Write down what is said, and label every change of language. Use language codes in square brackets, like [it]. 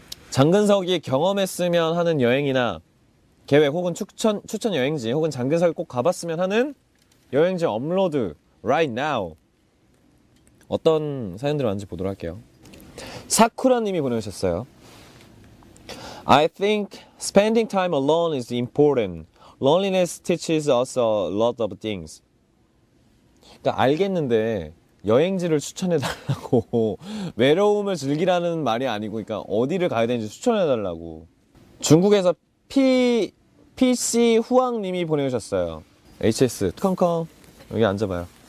[ko] 장근석이 경험했으면 하는 여행이나 계획 혹은 추천 여행지 혹은 장근석이 꼭 가봤으면 하는 여행지 업로드 [en] right now [ko] 어떤 사연들이 많은지 보도록 할게요. 사쿠라님이 보내주셨어요. [en] I think spending time alone is important. Loneliness teaches us a lot of things. [ko] 그러니까 알겠는데 여행지를 추천해달라고 외로움을 즐기라는 말이 아니고 그러니까 어디를 가야 되는지 추천해달라고. 중국에서 PC 후왕님이 보내주셨어요. HS 컴컴 여기 앉아봐요.